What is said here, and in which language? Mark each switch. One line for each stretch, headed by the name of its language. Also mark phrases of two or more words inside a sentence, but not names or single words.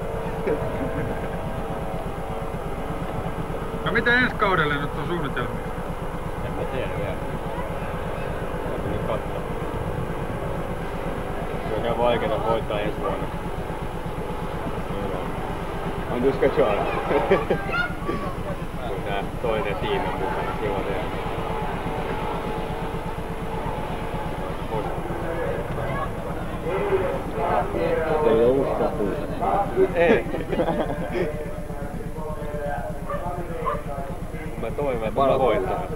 Finnish: No mitä ensi kaudelle nyt on suunnitelmia? En mä tiedä vielä. Täytyy nyt katsoa. Se on ihan vaikeeta voittaa ensi vuonna.
Swedish: On du ska köra.
Finnish: Kun tää toinen tiimi on mukana silloin vielä. Ei oo uskoa puuta. Ei. Mä toivon, että mä voittaa.